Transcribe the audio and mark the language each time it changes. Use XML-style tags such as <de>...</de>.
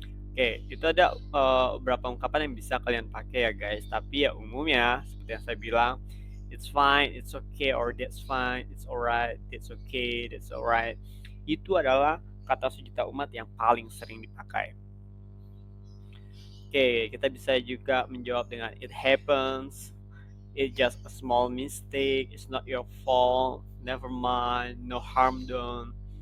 <id>Oke, itu ada beberapa ungkapan yang bisa kalian pakai ya guys. Tapi ya umumnya seperti yang saya bilang,</id> <en>it's fine, it's okay, or that's fine, it's alright, that's okay, that's alright.</en> <id>Itu adalah kata sejuta umat yang paling sering dipakai. Oke, kita bisa juga menjawab dengan</id> <en>it happens, it's just a small mistake, it's not your fault, never mind, no harm done.</en>